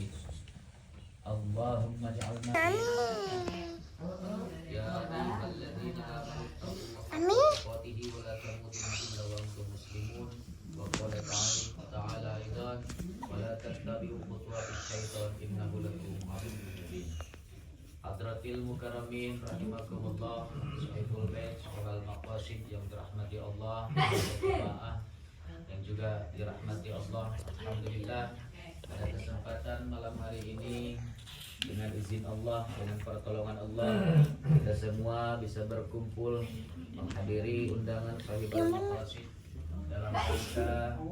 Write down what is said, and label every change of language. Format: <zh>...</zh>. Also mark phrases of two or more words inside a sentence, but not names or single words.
<ar>اللهم اجعلنا يا أيها الذين آمنوا اتقوا الله ولا تموتن إلا وأنتم مسلمون. وقال تعالى أيضا ولا تتبعوا خطوات الشيطان إنه لكم عدو مبين. حضرة المكرمين رحمكم الله صاحب البيت صاحب المقاصد</ar> <id>yang dirahmati Allah, jemaah yang juga dirahmati Allah. Alhamdulillah pada kesempatan malam hari ini dengan izin Allah, dengan pertolongan Allah, kita semua bisa berkumpul menghadiri undangan</id> <ar>صاحب المقاصد</ar> <id>dalam rangka</id>